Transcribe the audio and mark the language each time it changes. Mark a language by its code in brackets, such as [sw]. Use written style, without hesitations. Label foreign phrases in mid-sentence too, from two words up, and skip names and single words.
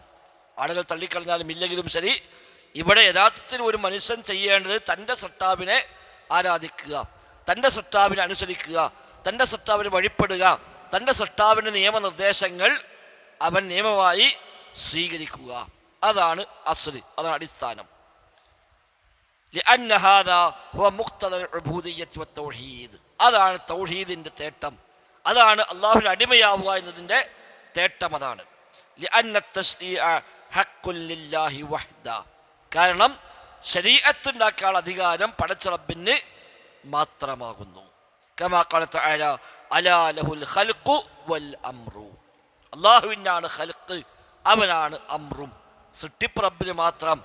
[ml] ആളുകൾ തള്ളിക്കളഞ്ഞാലും ഇല്ലെങ്കിലും ശരി, ഇവിടെ യഥാർത്ഥത്തിൽ ഒരു മനുഷ്യൻ ചെയ്യേണ്ടത് തൻ്റെ സൃഷ്ടാവിനെ ആരാധിക്കുക, തൻ്റെ സൃഷ്ടാവിനെ അനുസരിക്കുക, തൻ്റെ സൃഷ്ടാവിന് വഴിപ്പെടുക, തൻ്റെ സൃഷ്ടാവിൻ്റെ നിയമനിർദ്ദേശങ്ങൾ അവൻ നിയമമായി സ്വീകരിക്കുക. അതാണ് അസ്ല്, അതാണ് അടിസ്ഥാനം. [ar] لأن هذا هو مقتضى العبودية والتوحيد. [ml] അതാണ് തൗഹീദിന്റെ തേട്ടം, അതാണ് അള്ളാഹുവിന്റെ അടിമയാവുക എന്നതിൻ്റെ തേട്ടം. [ar] അതാണ് لأن التشريع حق لله وحده. [ml] കാരണം ശരീഅത്ത് ഉണ്ടാക്കാനുള്ള അധികാരം പടച്ച റബ്ബിന് മാത്രമാകുന്നു. [ar] كما قال تعالى ألا له الخلق والأمر. [ml] അള്ളാഹുവിനാണ് ഖൽഖ്, അവനാണ് അംറും. സൃഷ്ടിപ്പ് റബ്ബിന് മാത്രം.